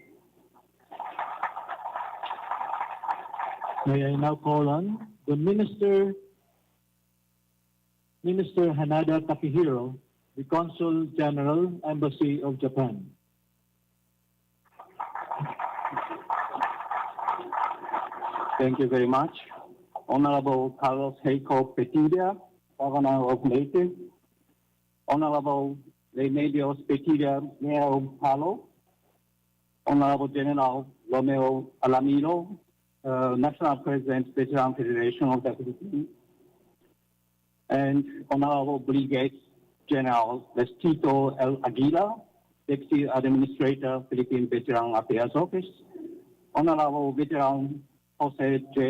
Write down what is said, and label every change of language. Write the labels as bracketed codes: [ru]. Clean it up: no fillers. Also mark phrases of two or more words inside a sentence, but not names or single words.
[en] May I now call on the Minister Hanada Takehiro, the Consul General, Embassy of Japan. Thank you very much. Honorable Carlos Heiko Petilla, Governor of Leyte, Honorable Remedios Petilla, Mayor of Palo, Honorable General Romeo Alamino, National President, Veteran Federation of the Philippines, and Honorable Brigadier General Vestito L. Aguila, Deputy Administrator, Philippine Veteran Affairs Office, Honorable Veteran Jose J.